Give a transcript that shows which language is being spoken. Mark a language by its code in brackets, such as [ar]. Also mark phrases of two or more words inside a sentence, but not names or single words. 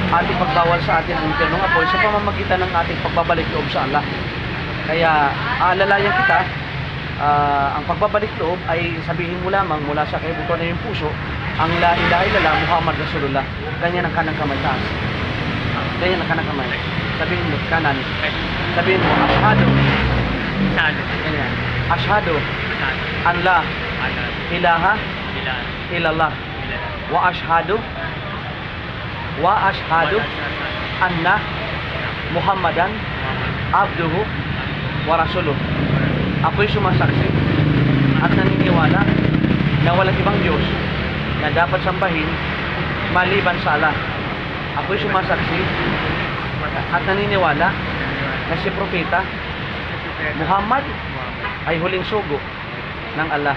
[tl] ating pagbawal sa atin ang impyernong apoy sa pamamagitan ng ating pagbabalik loob sa Allah. Kaya aalalayan kita, ang pagbabalik loob ay sabihin mo lamang mula sa kaibutuan ng iyong puso, ang [ar] لا إله إلا الله محمد رسول الله. [tl] Ganyan ang kanang kamay taas. Ganyan ang kanang kamay. Sabihin mo kanan. Sabihin mo ashhadu. Ganyan. [ar] أشهد أن لا إله إلا الله وأشهد أن محمدا عبده ورسوله. [tl] Ako'y sumasaksi at naniniwala na walang ibang Diyos na dapat sambahin maliban sa Allah. Ako'y sumasaksi at naniniwala na si Propeta Muhammad ay huling sugo ng Allah.